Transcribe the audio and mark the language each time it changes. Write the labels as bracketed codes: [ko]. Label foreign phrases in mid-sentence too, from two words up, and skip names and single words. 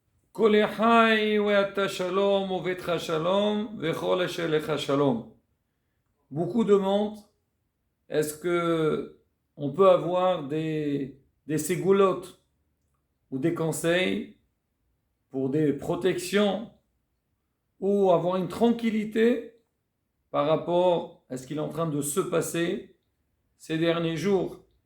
[he] כל יחי ואתה שלום וביתך שלום וכל אשר לך שלום. [fr] Beaucoup demandent, est-ce que on peut avoir des ségoulottes ou des conseils pour des protections ou avoir une tranquillité par rapport à ce qu'il est en train de se passer ces derniers jours.